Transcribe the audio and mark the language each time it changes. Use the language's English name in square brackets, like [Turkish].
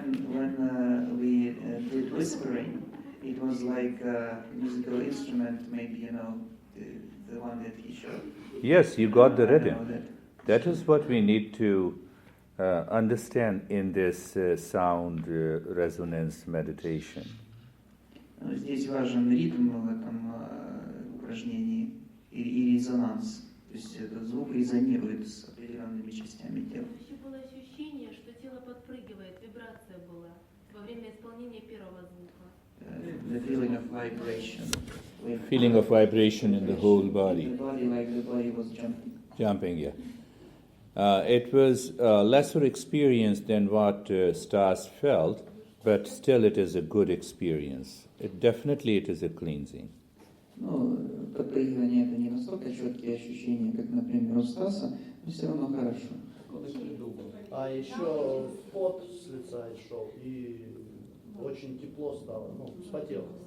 [English] When we did whispering, it was like a musical instrument, maybe, you know, the one that he showed. Yes, you got the I know rhythm. that. That is what we need to understand in this sound resonance meditation. [Russian] Здесь важен ритм в этом упражнении и резонанс. То есть этот звук резонирует с определенными частями тела. Еще было ощущение, что тело подпрыгивает, вибрация была во время исполнения первого звука. [English] The feeling of vibration. Feeling of vibration in the whole body. The body, like the body was jumping. Jumping, yeah. It was a lesser experience than what Stas felt, but still it is a good experience. Definitely it is a cleansing. [Russian] Ну, подпрыгивание это не настолько четкие ощущения, как, например, у Стаса, но все равно хорошо. А еще пот с лица шел, и очень тепло стало, ну, вспотел.